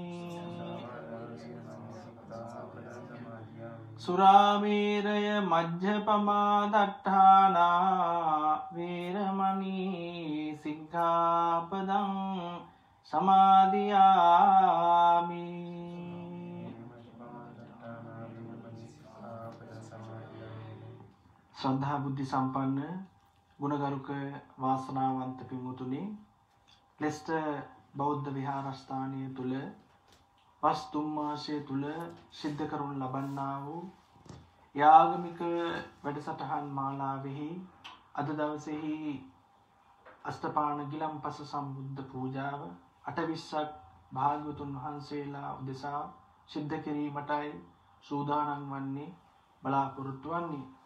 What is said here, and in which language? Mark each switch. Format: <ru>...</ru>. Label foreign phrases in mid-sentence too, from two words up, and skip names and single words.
<pi>सुरामेरय मज्जपमादट्ठाना वेरमणि सिक्खापदं समादियामि</pi> <si>ශ්‍රද්ධා බුද්ධි සම්පන්න ගුණගරුක වාසනාවන්ත पिमुතුනි ලෙස්ටර් බෞද්ධ විහාරස්ථානයේ තුල වස් 3 මාසය තුල සිද්ධ කරනු ලබන්නා වූ යාගමික වැඩසටහන් මාලාවෙහි අද දවසේහි අෂ්ටපාණ ගිලම්පස සම්බුද්ධ පූජාව 820ක් භාග්‍යවතුන් වහන්සේලා උදෙසා සිද්ධ කිරීමටයි සූදානම් වන්නේ බලාපොරොත්තු වන්නේ.</si>